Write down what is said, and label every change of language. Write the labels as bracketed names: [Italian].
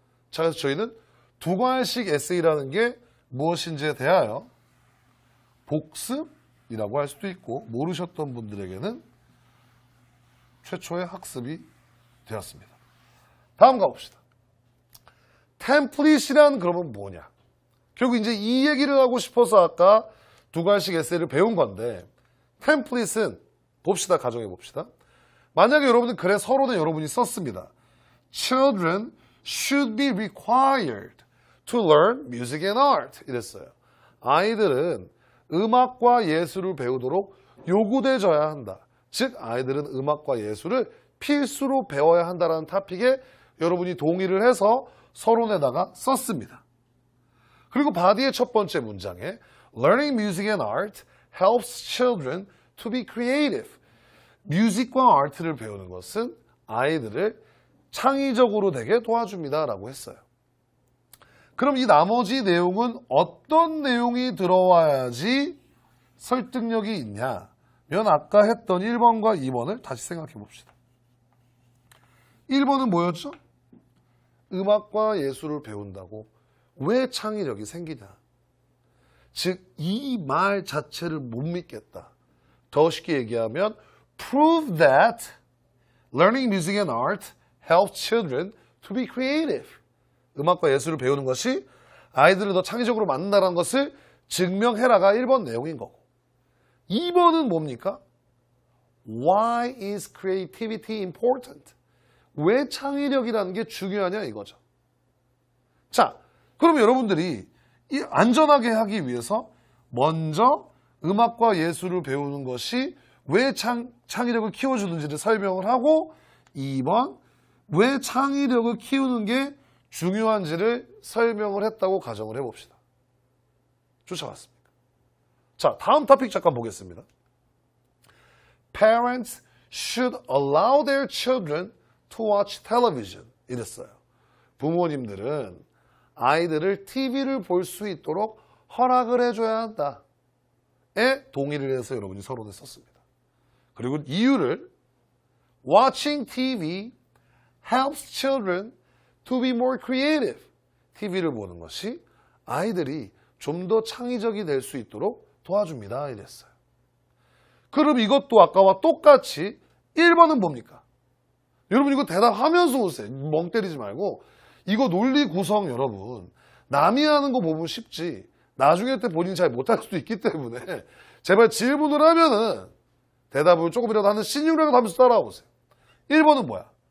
[Korean] 자, 그래서 저희는 두 과식 에세이라는 게 무엇인지에 대하여 복습이라고 할 수도 있고 모르셨던 분들에게는 최초의 학습이 되었습니다. 다음 가봅시다. 템플릿이란 그러면 뭐냐? 결국 이제 이 얘기를 하고 싶어서 아까 두 과식 에세이를 배운 건데 템플릿은 봅시다. 가정해 봅시다. 만약에 여러분들 글에 서론에 여러분이 썼습니다. [English] Children should be required to learn music and art. [Korean] 이랬어요. 아이들은 음악과 예술을 배우도록 요구되어야 한다. 즉 아이들은 음악과 예술을 필수로 배워야 한다는 토픽에 여러분이 동의를 해서 서론에다가 썼습니다. 그리고 바디의 첫 번째 문장에 [English] Learning music and art helps children to be creative. [Korean] 뮤직과 아트를 배우는 것은 아이들을 창의적으로 되게 도와줍니다. 라고 했어요. 그럼 이 나머지 내용은 어떤 내용이 들어와야지 설득력이 있냐면 아까 했던 1번과 2번을 다시 생각해 봅시다. 1번은 뭐였죠? 음악과 예술을 배운다고 왜 창의력이 생기냐? 즉, 이 말 자체를 못 믿겠다. 더 쉽게 얘기하면 [English] prove that learning music and art helps children to be creative. [Korean] 음악과 예술을 배우는 것이 아이들을 더 창의적으로 만든다는 것을 증명해라가 1번 내용인 거고 2번은 뭡니까? [English] Why is creativity important? [Korean] 왜 창의력이라는 게 중요하냐 이거죠. 자, 그럼 여러분들이 이 안전하게 하기 위해서 먼저 음악과 예술을 배우는 것이 왜 창의력을 키워주는지를 설명을 하고 2번 왜 창의력을 키우는 게 중요한지를 설명을 했다고 가정을 해봅시다. 쫓아왔습니까? 자, 다음 토픽 잠깐 보겠습니다. [English] Parents should allow their children to watch television. [Korean] 이랬어요. 부모님들은 아이들을 TV를 볼 수 있도록 허락을 해줘야 한다에 동의를 해서 여러분이 서론에 썼습니다. 그리고 이유를 [English] Watching TV helps children to be more creative. [Korean] TV를 보는 것이 아이들이 좀 더 창의적이 될 수 있도록 도와줍니다. 이랬어요. 그럼 이것도 아까와 똑같이 1번은 뭡니까? 여러분 이거 대답하면서 오세요. 멍 때리지 말고. 이거 논리 구성 여러분 남이 하는 거 보면 쉽지 나중에 때 본인이 잘 못할 수도 있기 때문에 제발 질문을 하면은 대답을 조금이라도 하는 신용이라도 하면서 따라오세요. 1번은 뭐야?